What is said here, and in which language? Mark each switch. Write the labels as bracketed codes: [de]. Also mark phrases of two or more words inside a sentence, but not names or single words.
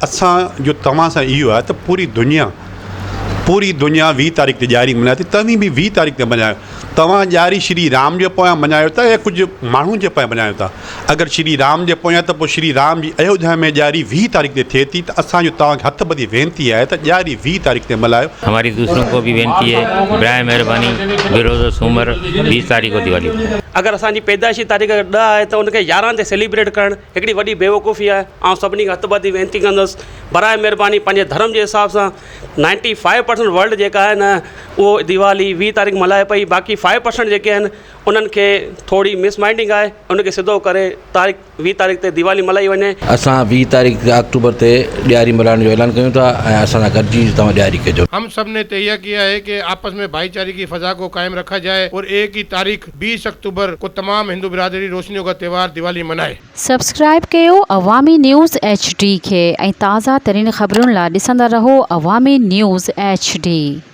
[sd] असांजो तव्हां सां इहो आहे त पूरी दुनिया 20 तारीख़ ते ॾियारी मल्हाए थी, तव्हीं बि 20 तारीख़ ते मल्हायो। तव्हां ॾियारी श्री राम जे पोयां मल्हायो था या कुझु माण्हुनि जे पोयां मल्हायो था? अगरि श्री राम जे पोयां त पोइ श्री राम जी अयोध्या में ॾियारी 20 तारीख़ ते थिए थी। त असांजो तव्हांखे हथ ॿधी वेनिती आहे त ॾियारी 20 तारीख़ ते मल्हायो। [ur] ہماری دوسروں کو بھی بینتی ہے, برائے مہربانی بروز سومر 20 تاریخ کو دیوالی. [sd] अगरि असांजी पैदाइशी तारीख़ 10 आहे त उनखे 11 ते सेलिब्रेट करणु हिकिड़ी वॾी बेवकूफ़ी आहे। ऐं सभिनी खां हथबदी वेनिती कंदुसि, बराए महिरबानी पंहिंजे धर्म जे हिसाब सां 95% वर्ल्ड जेका आहे न उहो दिवाली 20 तारीख़ मल्हाए पई, बाक़ी 5% जेके आहिनि उन्हनि खे थोरी मिसमाइंडिंग आहे, उनखे सिधो करे 20 तारीख़ ते दिवाली मल्हाई वञे। असां 20 तारीख़ अक्टूबर ते ॾियारी मल्हाइण जो ऐलान कयूं था ऐं असां सां गॾिजी तव्हां ॾियारी कजो। [ur] ہم سب نے طے کیا ہے کہ آپس میں بھائی چارے کی فضا کو قائم رکھا جائے اور ایک ہی تاریخ 20 اکتوبر کو تمام ہندو برادری روشنیوں کا تہوار دیوالی منائے. [sd] सब्सक्राइब कयो अवामी न्यूज़ HD खे ऐं ताज़ा तरीन ख़बरुनि लाइ ॾिसंदा रहो अवामी न्यूज़ HD।